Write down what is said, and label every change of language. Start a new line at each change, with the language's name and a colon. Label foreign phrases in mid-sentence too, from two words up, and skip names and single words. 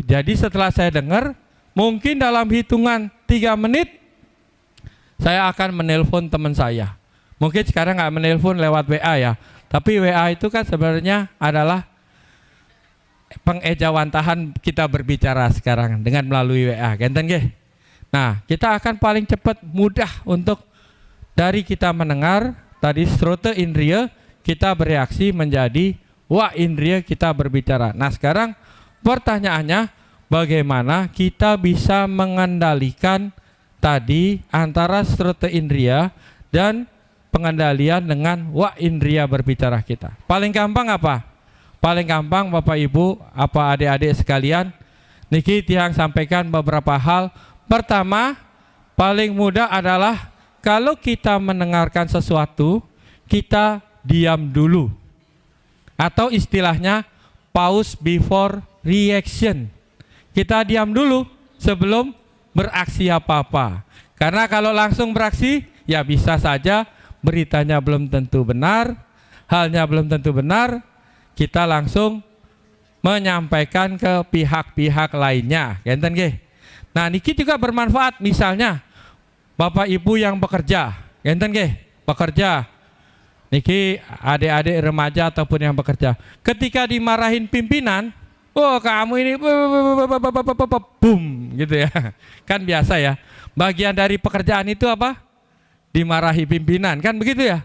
Indonesian: Jadi setelah saya dengar, mungkin dalam hitungan 3 menit saya akan menelpon teman saya. Mungkin sekarang nggak menelpon lewat WA ya, tapi WA itu kan sebenarnya adalah pengejawantahan kita berbicara sekarang dengan melalui WA,
Balinese: genten nggih.
Indonesian: Nah, kita akan paling cepat mudah untuk dari kita mendengar tadi sruta indriya, kita bereaksi menjadi wa indriya, kita berbicara. Nah, sekarang pertanyaannya, bagaimana kita bisa mengendalikan tadi antara sruta indriya dan pengendalian dengan wa indriya berbicara kita? Paling gampang apa? Paling gampang Bapak Ibu, apa adik-adik sekalian,
Balinese: niki tiang
Indonesian: sampaikan beberapa hal. Pertama, paling mudah adalah kalau kita mendengarkan sesuatu, kita diam dulu. Atau istilahnya
English: pause before reaction.
Indonesian: Kita diam dulu sebelum beraksi apa-apa. Karena kalau langsung beraksi, ya bisa saja beritanya belum tentu benar, halnya belum tentu benar, kita langsung menyampaikan ke pihak-pihak lainnya.
Balinese: Genten nggih.
Indonesian: Nah, niki juga bermanfaat, misalnya Bapak Ibu yang bekerja,
Balinese: genten nggih,
Indonesian: bekerja. Niki adik-adik remaja ataupun yang bekerja, ketika dimarahin pimpinan, oh kamu ini boom gitu ya. Kan biasa ya. Bagian dari pekerjaan itu apa? Dimarahi pimpinan, kan begitu ya.